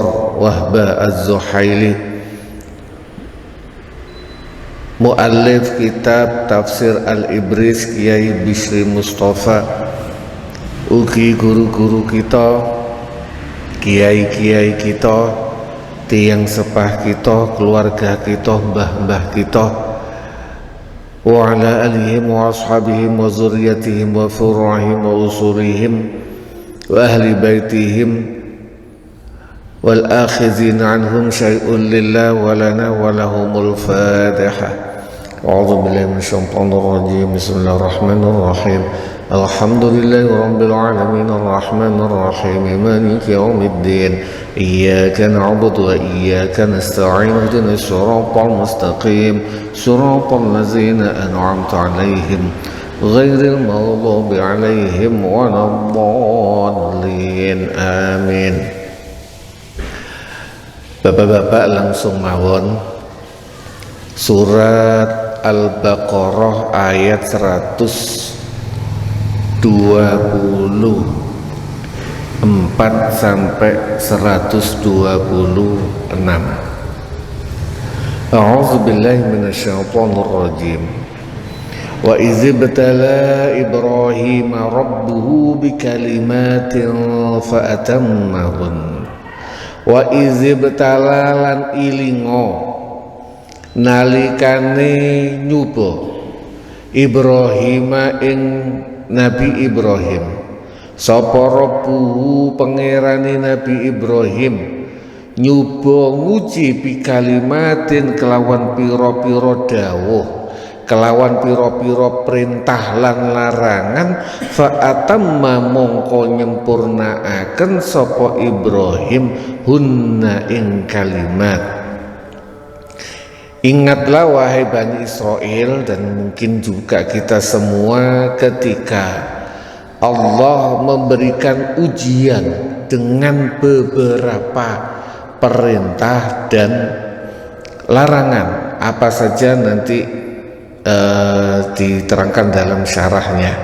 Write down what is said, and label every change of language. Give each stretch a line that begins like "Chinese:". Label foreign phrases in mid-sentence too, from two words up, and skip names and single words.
Javanese: Wahbah Az-Zuhaili, muallif kitab Tafsir Al-Ibris Kiai Bishri Mustafa, ugi guru-guru kita, kiai-kiai kita, tiang sepah kita, keluarga kita, mbah-mbah kita,
Arabic: وعلى آلهم وأصحابهم وذرياتهم وفروعهم وأصولهم وأهل بيتهم والآخذين عنهم شيء لله ولنا ولهم الفاتحة. أعوذ بالله من الشيطان الرجيم. بسم الله الرحمن الرحيم. الحمد لله رب العالمين الرحمن الرحيم مالك يوم الدين إياك نعبد وإياك نستعين اهدنا الصراط المستقيم صراط الذين أنعمت عليهم غير المغضوب عليهم ولا الضالين.
Javanese: Amin. Bapak-bapak langsung mawon surat Al-Baqarah ayat 124 sampai 126.
Arabic: أعوذ بالله من الشيطان الرجيم. وإذ ابتلى إبراهيم ربه بكلمات فأتمهن. وإذ ابتلى
Javanese: lan ilingo nalikane nyuba Ibrahim ing Nabi Ibrahim, sapa rabbuhu pangerane Nabi Ibrahim, nyuba nguji bikalimatin kelawan pira-pira dawuh, kelawan pira-pira perintah lan larangan,
Arabic: فأتم
Javanese: mongko nyempurnaaken sapa Ibrahim hunna ing kalimat.
Indonesian: Ingatlah wahai Bani Israel, dan mungkin juga kita semua, ketika Allah memberikan ujian dengan beberapa perintah dan larangan, apa saja nanti diterangkan dalam syarahnya.